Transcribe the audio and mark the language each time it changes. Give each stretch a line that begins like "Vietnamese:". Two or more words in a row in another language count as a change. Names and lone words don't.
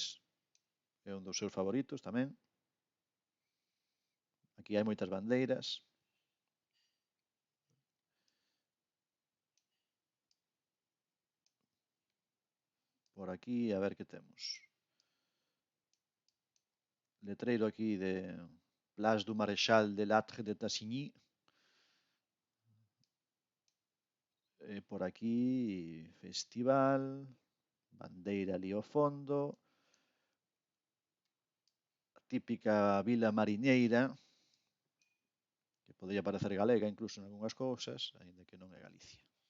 Galician: É un dos seus favoritos tamén. Aquí hai moitas bandeiras. Por aquí, a ver que temos. Letreiro aquí de Place du Maréchal de Lattre de Tassigny. Por aquí, festival, bandeira ali ao fondo, a típica vila mariñeira, que podría parecer galega incluso en algunhas cousas, aínda que non é Galicia.